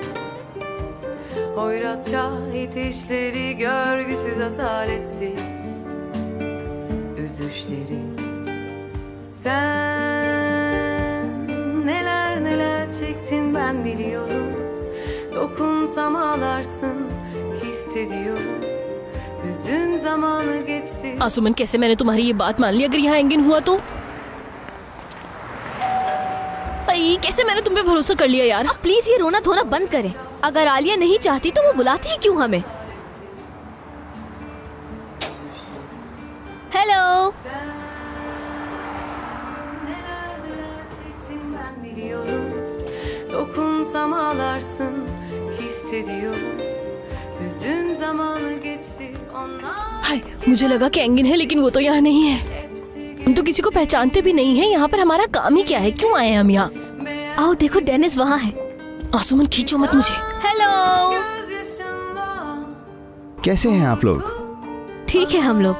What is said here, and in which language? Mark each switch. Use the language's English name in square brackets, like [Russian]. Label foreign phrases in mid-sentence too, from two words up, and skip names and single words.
[Turkish] Hoyratça itişleri, görgüsüz asaretsiz üzüşleri. Sen neler neler çektin ben biliyorum. Dokunsam ağlarsın hissediyorum. Hüzün zamanı geçti. [Hindi] आसुमन कैसे मैंने तुम्हारी ये बात मान ली? अगर यहाँ एंगन हुआ तो? आई, कैसे मैंने तुम पे भरोसा कर लिया यार। प्लीज ये रोना धोना बंद करें। अगर आलिया नहीं चाहती तो वो बुलाती है क्यों हमें? हेलो। [Turkish] Dokunsam ağlarsın hissediyorum. Hüzün zamanı geçti onlar. [Hindi] हाय, मुझे लगा कि एंगन है लेकिन वो तो यहाँ नहीं है। हम तो किसी को पहचानते भी नहीं है। यहाँ पर हमारा काम ही क्या है? क्यों आए हम यहाँ? आओ देखो डेनिस वहाँ है। आसुमन खींचो मत मुझे। हेलो। कैसे हैं आप लोग? ठीक है हम लोग।